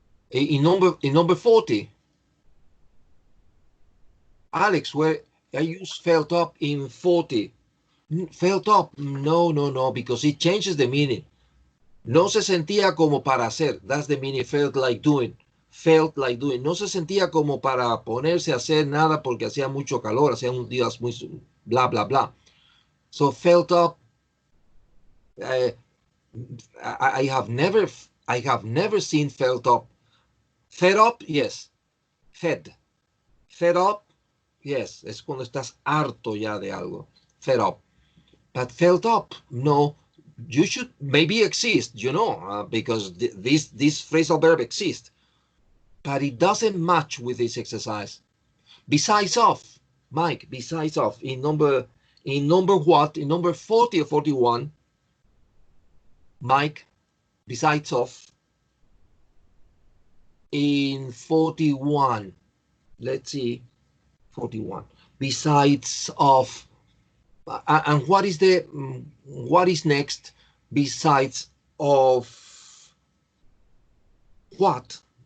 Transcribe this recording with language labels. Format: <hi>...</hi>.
<en>In number 40. Alex, where I use felt up in 40. Felt up, no, because it changes the meaning.</en> <es>No se sentía como para hacer.</es> <en>That's the meaning, felt like doing. Felt like doing.</en> <es>No se sentía como para ponerse a hacer nada porque hacía mucho calor, hacía un día muy bla, bla, bla.</es> <en>So felt up, I have never seen felt up. Fed up, yes. Fed up, yes.</en> <es>Es cuando estás harto ya de algo.</es> <en>Fed up. But felt up, no. You should maybe exist, because this phrasal verb exists, but it doesn't match with this exercise. Besides of, Mike, besides of, in number what? In number 40 or 41, Mike, besides of, in 41, let's see, 41, besides of, and what is next besides of what?</en>